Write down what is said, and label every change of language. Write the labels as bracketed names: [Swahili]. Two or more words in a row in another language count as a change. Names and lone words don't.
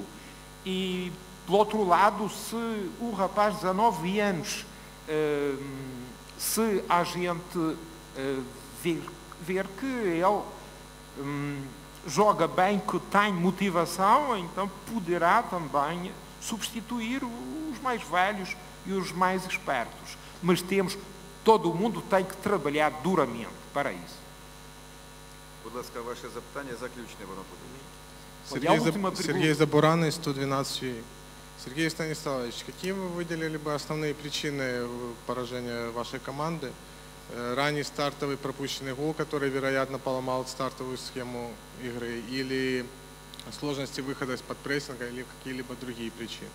[Portuguese] E, por outro lado, se o rapaz de 19 anos, se a gente ver que ele joga bem, que tem motivação, então poderá também substituir os mais velhos e os mais espertos. Mas todo mundo tem que trabalhar duramente para isso. [Ukrainian] Будь ласка, ваше запитання, заключне воно буде. [Russian] Сергей Забуранный, 112 UA. Сергей Станиславович, какие вы выделили бы основные причины поражения вашей команды? Ранний стартовый пропущенный гол, который, вероятно, поломал стартовую схему игры, или сложности выхода из-под прессинга, или какие-либо другие причины?